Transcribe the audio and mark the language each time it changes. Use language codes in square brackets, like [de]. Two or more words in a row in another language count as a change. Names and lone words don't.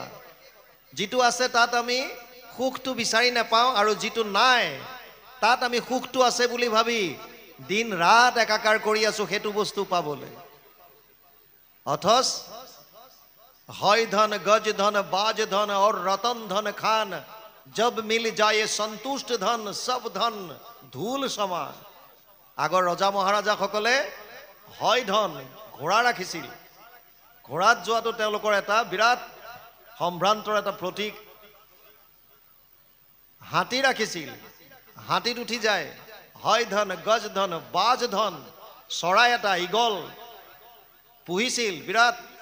[as] যিটো আছে তাত আমি সুখটো বিচাৰি নাপাওঁ, আৰু যিটো নাই তাত আমি সুখটো আছে বুলি ভাবি দিন ৰাত একাকাৰ কৰি আছো সেইটো বস্তু পাবলৈ। অথচ হয় [hi] धन गज धन बाज धन और रतन धन खान, जब मिल जाए संतुष्ट धन सब धन धूल समान। [as] আগৰ ৰজা মহাৰাজাসকলে হয় ধন ঘোঁৰা ৰাখিছিল। ঘোঁৰাত যোৱাটো তেওঁলোকৰ এটা বিৰাট সম্ভ্ৰান্তৰ এটা প্ৰতীক। হাতী ৰাখিছিল, হাতীত উঠি যায়, হয় [hi] धन गज धन बाज धन, [as] চৰাই এটা ঈগল পুহিছিল বিৰাট।